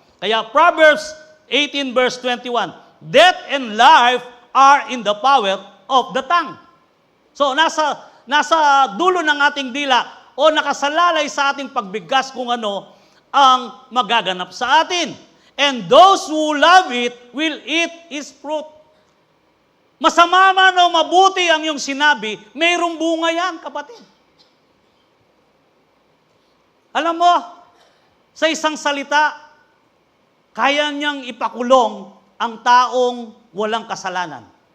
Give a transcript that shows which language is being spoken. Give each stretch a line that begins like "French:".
English: Kaya Proverbs 18, verse 21, death and life are in the power of the tongue.
Filipino: So, nasa dulo ng ating dila o nakasalalay sa ating pagbigkas kung ano ang magaganap sa atin.
English: And those who love it will eat its fruit.
Filipino: Masama man o mabuti ang iyong sinabi, mayroong bunga yan, kapatid. Alam mo, sa isang salita, kaya niyang ipakulong ang taong walang kasalanan.